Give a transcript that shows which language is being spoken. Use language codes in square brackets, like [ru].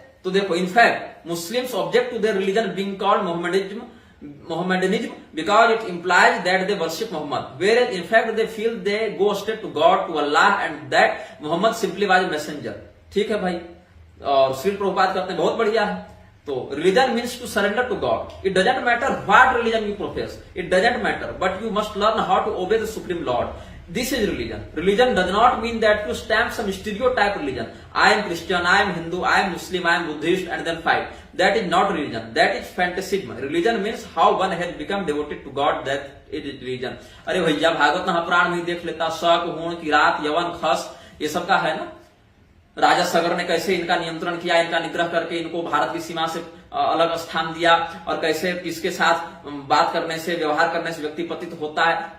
[hi] तो देखो, [en] In fact Muslims object to their religion being called Mohammedanism because it implies that they worship Mohammed, whereas in fact they feel they go straight to God, to Allah, and that Mohammed simply was a messenger। [hi] ठीक है भाई, और श्री प्रभुपाद कहते हैं बहुत बढ़िया है। [en] तो religion means to surrender to God, it doesn't matter what religion you profess, it doesn't matter, but you must learn how to obey the supreme Lord. This is religion. Religion does not mean that you stamp some stereotype religion. I am Christian, I am Hindu, I am Muslim, I am Buddhist, and then fight. That is not religion. That is fantasism. Religion means how one has become devoted to God. That is religion. [hi] अरे भैया भागवत महापुराण में देख लेता, शक, हूण, किरात, यवन, खस, ये सब का है ना। राजा सगर ने कैसे इनका नियंत्रण किया, इनका निग्रह करके इनको भारत की सीमा से अलग स्थान दिया, और कैसे इसके साथ बात करने से, व्यवहार करने से व्यक्ति पतित होता है।